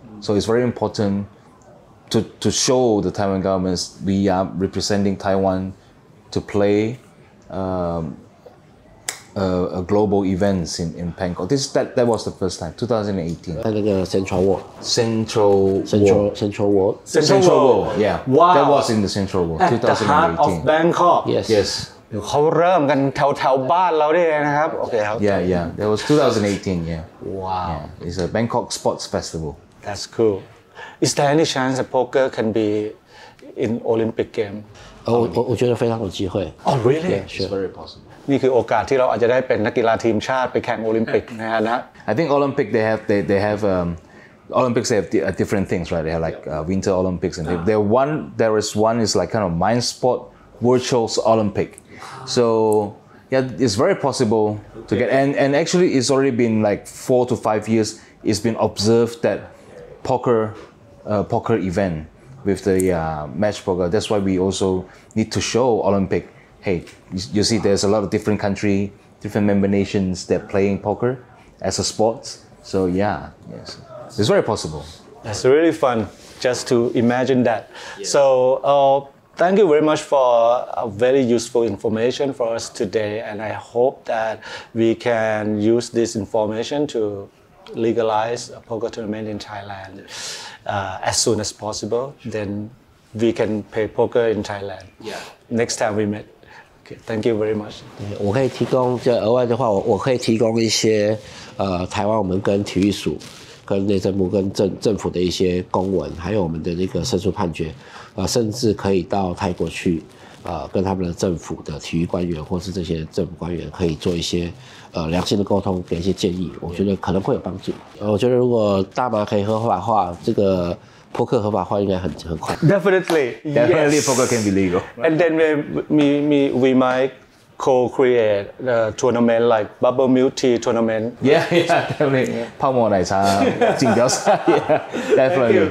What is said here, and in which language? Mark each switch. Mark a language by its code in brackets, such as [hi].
[en] So it's very important to show the Taiwan governments we are representing Taiwan to play global events in Bangkok. That was the first time, 2018. [zh] 在那个 Central World. [en] Central World. Yeah. Wow. That was in the Central World, At the heart of 2018. Bangkok. Yes. [th] เขาเริ่มกันแถวบ้านเราเนี่ยนะครับโอเคครับ [en] Yeah. That was 2018. Yeah. Wow. Yeah. It's a Bangkok Sports Festival. That's cool. Is there any chance that poker can be in Olympic game? [zh] 我觉得非常有机会。 [en] Oh really? Yeah, sure. It's very possible. [th] นี่คือโอกาสที่เราอาจจะได้เป็นนักกีฬาทีมชาติไปแข่งโอลิมปิกนะ [en] I think Olympic they have Olympics they have different things, right? They have like Winter Olympics and there is one is like kind of mind sport virtual Olympic. So yeah, it's very possible to get and actually it's already been like 4 to 5 years. It's been observed that poker event with the match poker. That's why we also need to show Olympic. Hey, you see, there's a lot of different different member nations that playing poker as a sport. So yes, it's very possible. That's really fun just to imagine that. So thank you very much for very useful information for us today, and I hope that we can use this information to legalize a poker tournament in Thailand as soon as possible. Then we can play poker in Thailand. Next time we met. Okay, thank you very much. [zh] 我可以提供额外的话，我可以提供一些台湾我们跟体育署、跟内政部、跟政府的一些公文，还有我们的那个申诉判决，甚至可以到泰国去，跟他们的政府的体育官员或是这些政府官员可以做一些良性的沟通，给一些建议，我觉得可能会有帮助。我觉得如果大麻可以合法化，这个扑克合法化应该很快。 [en] Definitely, poker can be legal. And then we might co-create a tournament like bubble milk tea tournament. Yeah, definitely. [zh] 泡沫奶茶锦标赛 [en] Yeah, definitely.